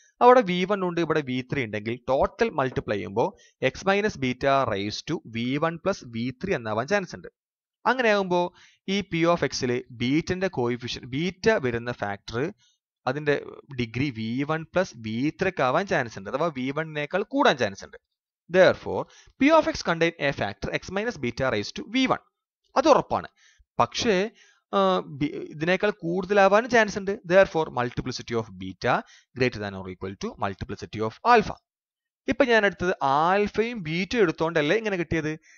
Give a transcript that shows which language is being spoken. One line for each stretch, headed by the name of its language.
Malayalam: അവിടെ v1 ഉണ്ട്, ഇവിടെ v3 ഉണ്ടെങ്കിൽ ടോട്ടൽ മൾട്ടിപ്ലൈ ചെയ്യുമ്പോൾ X minus beta raise to v1 plus v3 എന്നാവാൻ chance ഉണ്ട്. അങ്ങനെ ആകുമ്പോൾ ഈ പി ഓഫ് എക്സിൽ ബീറ്റന്റെ കോയിഫിഷ്യൻ, ബീറ്റ വരുന്ന ഫാക്ടർ അതിന്റെ ഡിഗ്രി v1 പ്ലസ് v3 ആവാൻ ചാൻസ് ഉണ്ട്, അഥവാ v1നേക്കാൾ കൂടാൻ ചാൻസ് ഉണ്ട്.
English: therefore p of x contain a factor x minus beta raised to v1.
Malayalam: അത് ഉറപ്പാണ്. പക്ഷേ ഇതിനേക്കാൾ കൂടുതലാവാൻ ചാൻസ് ഉണ്ട്.
English: therefore multiplicity of beta greater than or equal to multiplicity of alpha.
Malayalam: ഇപ്പൊ ഞാൻ എടുത്തത് ആൽഫയും ബീറ്റയും എടുത്തോണ്ടല്ലേ ഇങ്ങനെ കിട്ടിയത്.